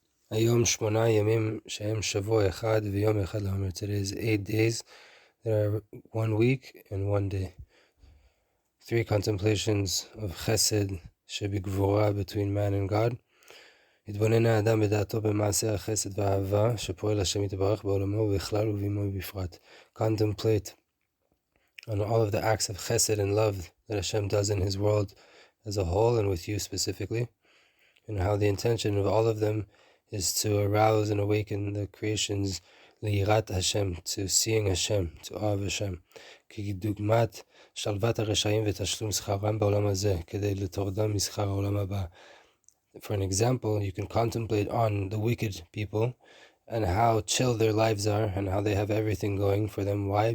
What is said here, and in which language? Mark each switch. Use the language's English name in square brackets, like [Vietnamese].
[Hebrew] היום 8 ימים שהם שבוע אחד ויום אחד לעומר. [English] Today is 8 days that are 1 week and 1 day. 3 contemplations of Chesed, shbGevurah, between man and God. [Hebrew] התבונן האדם בדעתו במעשה החסד והאהבה שפועל השם יתברך בעולמו בכלל ובעמו בפרט. [English] Contemplate on all of the acts of Chesed and love that Hashem does in His world as a whole and with you specifically, and how the intention of all of them is to arouse and awaken the creations liyirat Hashem, to seeing Hashem, to awe of Hashem. [Hebrew] כדוגמת שלוות הרשעים ותשלום שכרם בעולם הזה, כדי לתורדם משכר העולם הבא. [English] For an example, you can contemplate on the wicked people and how chill their lives are and how they have everything going for them. Why?